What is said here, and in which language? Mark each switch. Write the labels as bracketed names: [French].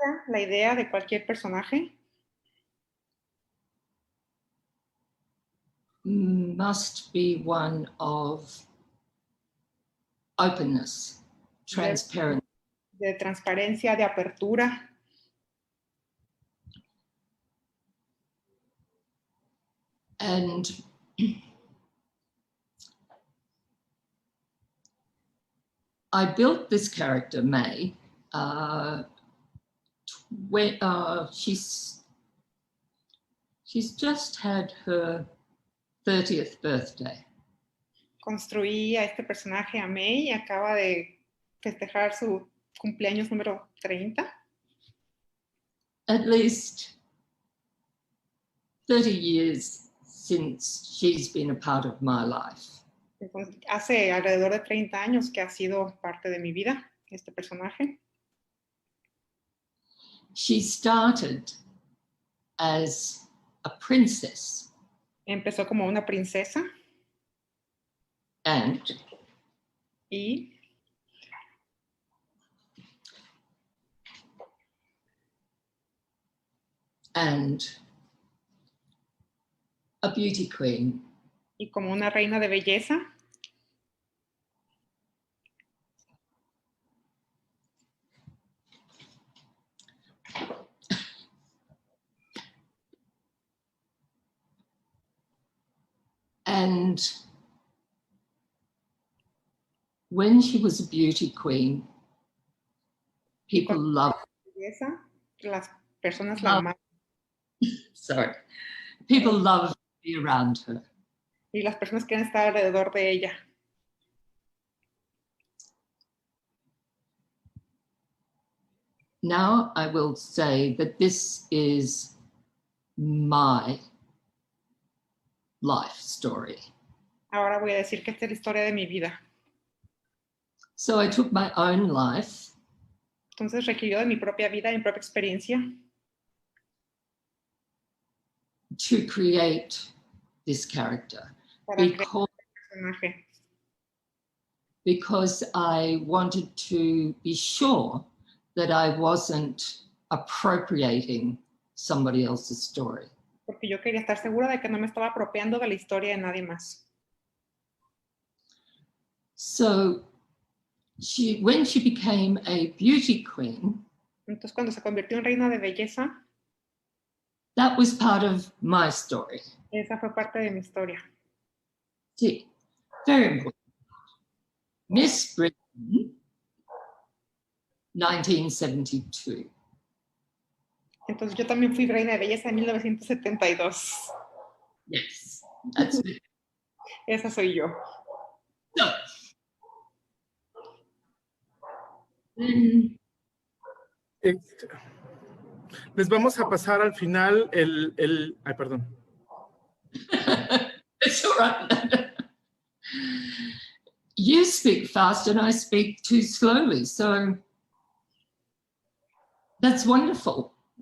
[Spanish] la idea de cualquier personaje [English] must be one of openness, transparency. [Spanish] De transparencia, de apertura. [English] And I built this character, May, when she's just had her 30th birthday. [Spanish] Construí a este personaje, a May, y acaba de festejar su cumpleaños número 30. [English] At least 30 years since she's been a part of my life. [Spanish] Entonces, hace alrededor de 30 años que ha sido parte de mi vida, este personaje. [English] She started as a princess. [Spanish] Empezó como una princesa. [English] And [Spanish] y [English] a beauty queen. [Spanish] y como una reina de belleza. [English] And when she was a beauty queen, people loved. [Spanish] Belleza, las personas la amaban. [English] Sorry, people loved to be around her. [Spanish] Y las personas quieren estar alrededor de ella. [English] Now I will say that this is my life story. [Spanish] Ahora voy a decir que esta es la historia de mi vida. [English] So I took my own life. [Spanish] Entonces requirió de mi propia vida, de mi propia experiencia. [English] To create this character. [Spanish] Para crear este personaje. [English] Because I wanted to be sure that I wasn't appropriating somebody else's story. [Spanish] Porque yo quería estar segura de que no me estaba apropiando de la historia de nadie más. [English] So when she became a beauty queen, [Spanish] entonces cuando se convirtió en reina de belleza, [English] that was part of my story. [Spanish] Esa fue parte de mi historia. [English] Sí, very important. Miss Britain, 1972. [Spanish] Entonces yo también fui reina de belleza en 1972. [English] Yes, that's it. [Spanish] Esa soy yo. [English] So, [Spanish] les vamos a pasar al final ay, perdón. [English] It's all right. You speak fast and I speak too slowly, so that's wonderful.